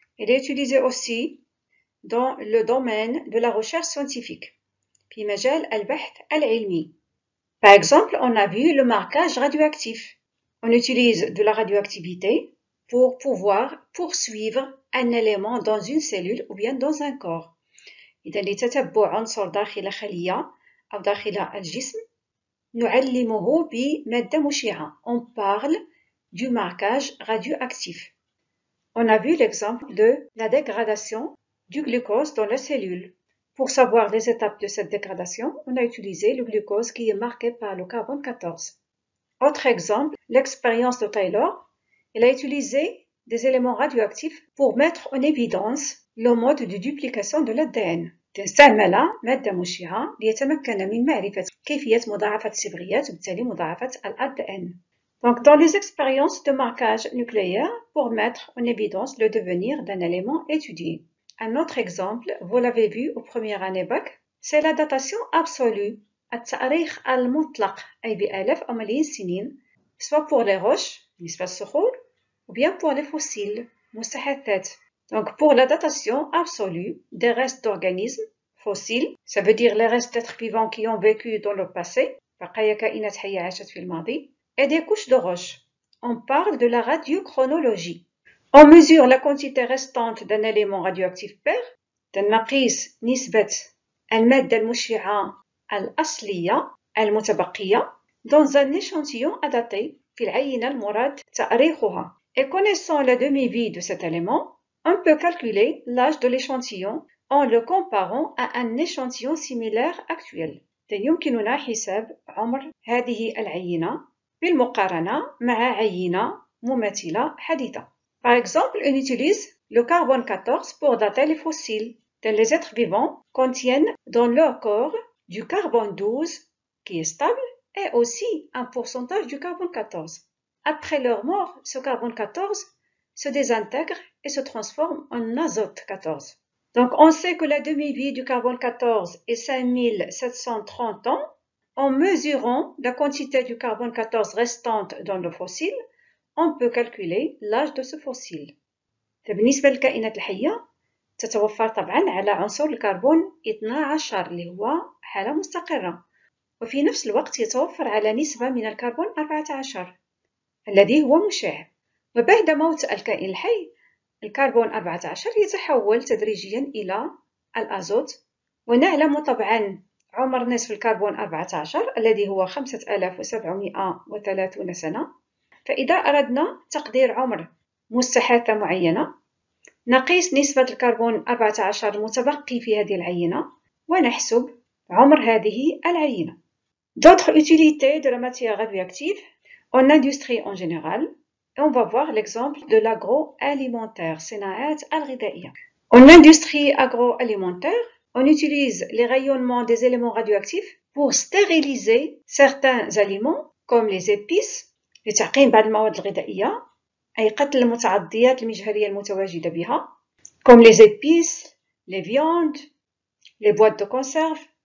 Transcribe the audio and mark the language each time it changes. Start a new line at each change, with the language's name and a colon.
French: Elle est utilisée aussi dans le domaine de la recherche scientifique.
Arabic: في مجال البحث العلمي.
French: Par exemple, on a vu le marquage radioactif. On utilise de la radioactivité pour pouvoir poursuivre un élément dans une cellule ou bien dans un corps.
Arabic: إذا لتتبع عنصر داخل خلية أو داخل الجسم نعلمه بمادة مشعة.
French: On parle du marquage radioactif. On a vu l'exemple de la dégradation du glucose dans la cellule. Pour savoir les étapes de cette dégradation, on a utilisé le glucose qui est marqué par le carbone 14. Autre exemple, l'expérience de Taylor. Il a utilisé des éléments radioactifs pour mettre en évidence le mode de duplication de l'ADN.
Arabic: استعمل مادة مشعة ليتمكن من معرفة كيفية مضاعفة الصبغيات وبالتالي مضاعفة الADN.
French: Donc, dans les expériences de marquage nucléaire pour mettre en évidence le devenir d'un élément étudié. Un autre exemple, vous l'avez vu au premier année bac, c'est la datation absolue,
Arabic: التاريخ المطلق أي بآلاف أو ملايين السنين,
French: soit pour les roches,
Arabic: نسبة الصخور,
French: ou bien pour les fossiles,
Arabic: مستحدثات.
French: Donc, pour la datation absolue des restes d'organismes fossiles, ça veut dire les restes d'êtres vivants qui ont vécu dans le passé,
Arabic: بقايا كائنات حية عاشت في الماضي,
French: et des couches de roches. On parle de la radiochronologie. On mesure la quantité restante d'un élément radioactif pair,
Arabic: تنقيس نسبة المادة المشعة الأصلية المتبقية
French: dans un échantillon à dater
Arabic: في العينة المراد تأريخها.
French: Et connaissant la demi-vie de cet élément, on peut calculer l'âge de l'échantillon en le comparant à un échantillon similaire actuel.
Arabic: يمكننا حساب عمر هذه العينة بالمقارنة مع عينة مماثلة حديثة.
French: Par exemple, on utilise le carbone 14 pour dater les fossiles. Les êtres vivants contiennent dans leur corps du carbone 12 qui est stable et aussi un pourcentage du carbone 14. Après leur mort, ce carbone 14 se désintègre et se transforme en azote 14. Donc, on sait que la demi-vie du carbone 14 est 5730 ans. En mesurant la quantité du carbone 14 restante dans le fossile, on peut calculer l'âge de ce fossile.
Arabic: بالنسبة للكائنات الحية تتوفر طبعا على عنصر الكربون 12 اللي هو حالة مستقرة، وفي نفس الوقت يتوفر على نسبة من الكربون 14 الذي هو مشع. وبعد موت الكائن الحي الكربون 14 يتحول تدريجيا إلى الأزوت، ونعلم طبعا عمر نصف الكربون 14 الذي هو 5730 سنة. فإذا أردنا تقدير عمر مستحاثة معينة، نقيس نسبة الكربون 14 المتبقي في هذه العينة ونحسب عمر هذه العينة.
French: D'autres utilités de la matière radioactive en industrie en général. On va voir l'exemple de l'agroalimentaire,
Arabic: صناعات الغذائية.
French: En industrie agroalimentaire, on utilise les rayonnements des éléments radioactifs pour stériliser certains aliments comme les épices
Arabic: لتعقيم بعض المواد الغذائية، أي قتل المتعضيات المجهرية المتواجدة بها
French: comme les épices, les viandes, les boîtes de conserve,